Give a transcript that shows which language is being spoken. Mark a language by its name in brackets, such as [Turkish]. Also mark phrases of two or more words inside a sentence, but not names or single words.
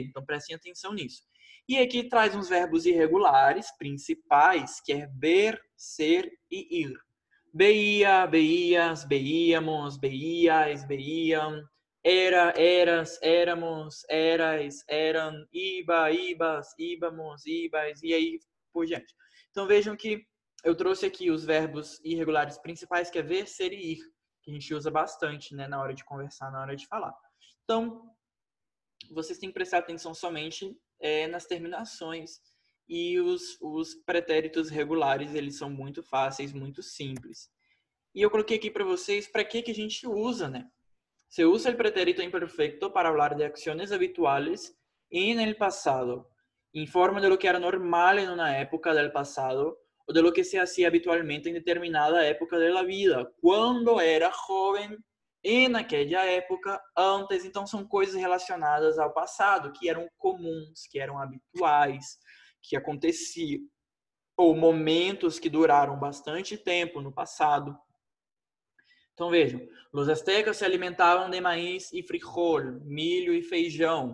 [Portuguese] Então prestem atenção nisso. E aqui traz uns verbos irregulares principais, que é ver, ser e ir. [Spanish] Beia, beias, beíamos, beias, beiam. Era, eras, éramos, eras, eram, iba, ibas, íbamos, ibas, [Portuguese] e aí por diante. Então vejam que eu trouxe aqui os verbos irregulares principais, que é ver, ser e ir, que a gente usa bastante, né, na hora de conversar, na hora de falar. Então, vocês têm que prestar atenção somente nas terminações, e os pretéritos regulares, eles são muito fáceis, muito simples. E eu coloquei aqui para vocês para que a gente usa, né? [Spanish] Se usa el pretérito imperfecto para hablar de acciones habituales en el pasado, en forma de lo que era normal en una época del pasado o de lo que se hacía habitualmente en determinada época de la vida, cuando era joven en aquella época antes. [Portuguese] Então são coisas relacionadas ao passado, que eram comuns, que eram habituais, que aconteciam, ou momentos que duraram bastante tempo no passado. Então vejam, os aztecas se alimentavam de maíz e frijol, milho e feijão.